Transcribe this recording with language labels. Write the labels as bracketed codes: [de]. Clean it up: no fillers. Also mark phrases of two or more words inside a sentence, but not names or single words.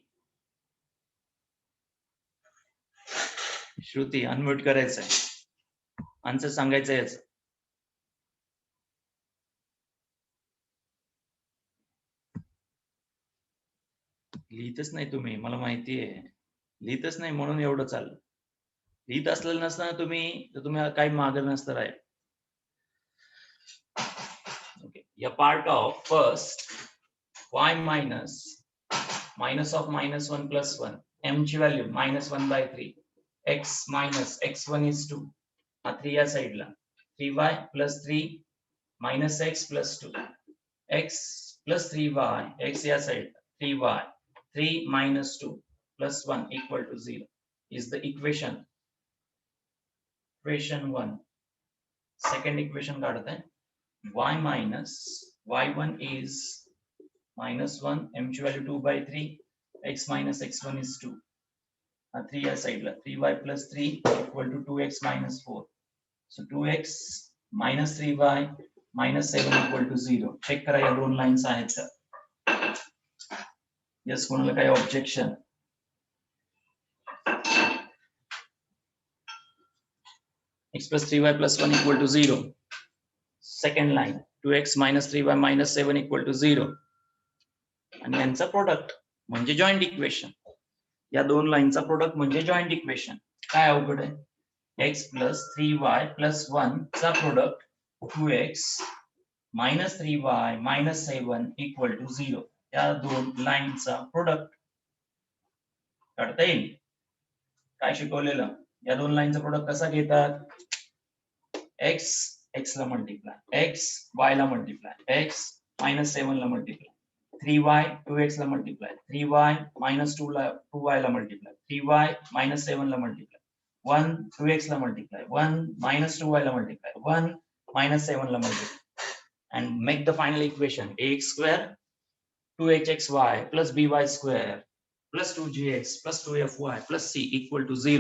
[mr] श्रुती अनम्यूट करायचंय, आन्सर सांगायचं याच. लिहितच नाही तुम्ही, मला माहिती आहे. लिहितच नाही म्हणून एवढं चाललं. लिहित असलेलं नसताना तुम्ही, तर तुम्ही काही मागं नसतं राहील. [en] Okay. A part of first y minus of -1 plus 1, m ची व्हॅल्यू -1/3, x minus x1 is 2, 3 [mr] या साईडला, [en] 3y plus 3 minus x plus 2, x plus 3y, x [mr] या साईडला, [en] 3y, 3 minus 2 plus 1 equal to 0 is the equation 1. Second equation [mr] काढत आहे, [en] y minus y1 is -1, m ची व्हॅल्यू 2/3, x minus x1 is 2, 3 [mr] या साईडला, [en] 3y plus 3 equal to 2x minus 4. So 2x minus 3y minus 7 equal to 0. [mr] चेक करा या दोन लाईन्स आहेत तर. यस, कोणाला काही ऑब्जेक्शन? [en] x plus 3y plus 1 equal to 0. Second line, 2x minus 3y minus 7 equal to 0. [mr] आणि यांचा प्रोडक्ट म्हणजे [en] joint equation. [mr] या दोन लाईनचा प्रोडक्ट म्हणजे [en] joint equation. [mr] काय अवघड आहे? [en] x plus 3y plus 1 चा प्रोडक्ट 2x minus 3y minus 7 equal to 0. [mr] या दोन लाईनचा प्रोडक्ट काढता येईल. काय शिकवलेलं? या दोन लाईनचा प्रोडक्ट कसा घेतात? [en] x x ला मल्टिप्लाय, x y ला मल्टिप्लाय, x minus 7 ला मल्टिप्लाय, 3y 2x ला मल्टिप्लाय, 3y minus 2y ला मल्टिप्लाय, 3y minus 7 ला मल्टिप्लाय, 1 2x ला मल्टिप्लाय, 1 minus 2y ला मल्टिप्लाय, 1 minus 7 ला मल्टिप्लाय, and make the final equation ax square 2hxy plus by square plus 2gx plus 2fy plus c equal to 0.